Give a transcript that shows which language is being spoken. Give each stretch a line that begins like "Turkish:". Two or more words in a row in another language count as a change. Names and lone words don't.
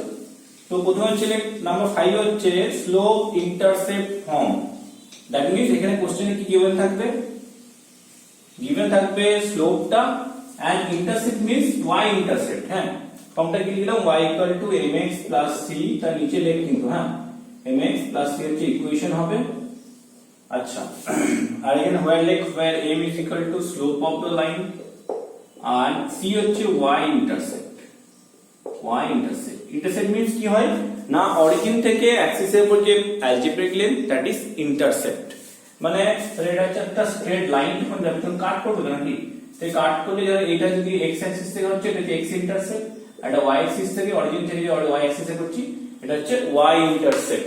Bangla: তো প্রথমে হচ্ছে নাম্বার 5 হচ্ছে
English: slope intercept form, that means
Bangla: এখানে কোশ্চেনে কি গিভেন থাকবে, গিভেন থাকবে স্লোপটা
English: and intercept means y intercept,
Bangla: হ্যাঁ ফর্মটা কি লিখলাম y = mx + c, তার নিচে লেখ কিন্তু, হ্যাঁ mx + c হচ্ছে ইকুয়েশন হবে। আচ্ছা আর এখানে where লেখ
English: where m = slope of the line
Bangla: আর c হচ্ছে
English: y intercept, y intercept, intercept means
Bangla: কি হয় না, অরিজিন থেকে অ্যাক্সিসের উপর যে
English: algebraic length that is intercept,
Bangla: মানে এটা হচ্ছে একটা
English: straight line,
Bangla: যখন কাট করব নাকি, তাই কাট করলে এটা যদি
English: x axis
Bangla: থেকে হচ্ছে এটা হচ্ছে
English: x intercept,
Bangla: আর এটা y অ্যাক্সিস থেকে অরিজিন থেকে যে y অ্যাক্সিসে করছি এটা হচ্ছে
English: y intercept.